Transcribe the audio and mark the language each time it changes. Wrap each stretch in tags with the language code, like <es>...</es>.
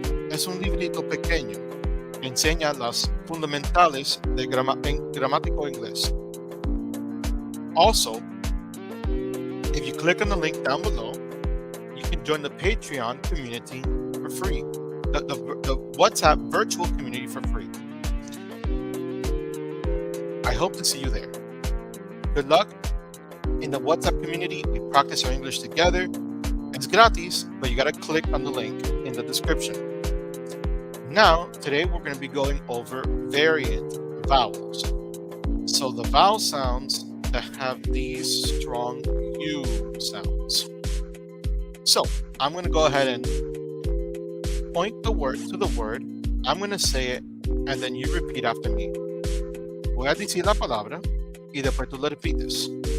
<es>Es un librito pequeño que enseña las fundamentales de gramático inglés.</es> <en>Also, if you click on the link down below, you can join the Patreon community for free, the WhatsApp virtual community for free. I hope to see you there. Good luck. In the WhatsApp community, we practice our English together. It's gratis, but you gotta click on the link in the description. Now, today we're going to be going over variant vowels. So the vowel sounds that have these strong U sounds. So I'm going to go ahead and point the word to the word. I'm going to say it, and then you repeat after me.</en> <es>Voy a decir la palabra, y después tú la repites.</es>